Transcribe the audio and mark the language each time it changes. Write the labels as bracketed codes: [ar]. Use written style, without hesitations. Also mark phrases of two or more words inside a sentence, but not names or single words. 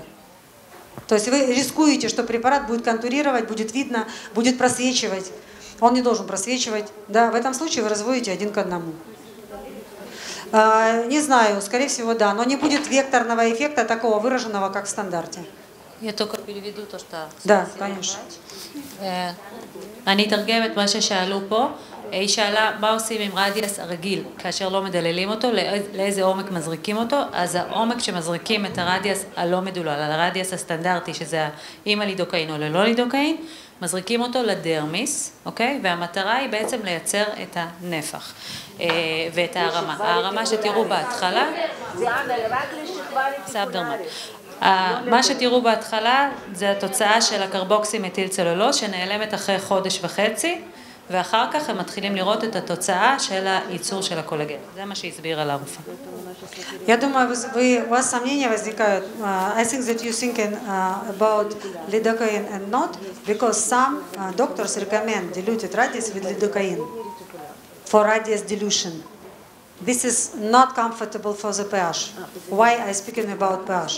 [ru] То есть вы рискуете, что препарат будет контурировать, будет видно, будет просвечивать. Он не должен просвечивать. Да, в этом случае вы разводите 1 к 1. Не знаю, скорее всего, да. Но не будет векторного эффекта такого выраженного, как в стандарте. Я только переведу то, что... Да, конечно. [he] אני אתרגם את מה ששאלו פה. היא שאלה מה עושים עם רדיאס הרגיל כאשר לא מדללים אותו, לאיזה עומק מזריקים אותו. אז העומק שמזריקים את הרדיאס הלא מדולל, על הרדיאס הסטנדרטי שזה עם הלידוקאין או ללא לידוקאין, מזריקים אותו לדרמיס, אוקיי? והמטרה היא בעצם לייצר את הנפח ואת הרמה. הרמה שתראו בהתחלה, סאבדרמט. מה שתראו בהתחלה זה התוצאה של הקרבוקסי מטיל צלולוז שנעלמת אחרי חודש וחצי, ואחר כך הם מתחילים לראות את התוצאה של הייצור של הקולגן. זה מה שהסבירה לרופאה. [ru] Я думаю, у вас сомнения возникают. [en] I think that you're thinking about lidocaine and not, because some doctors recommend diluted radius with lidocaine for radius dilution. This is not comfortable for the pH. Why I speaking about pH?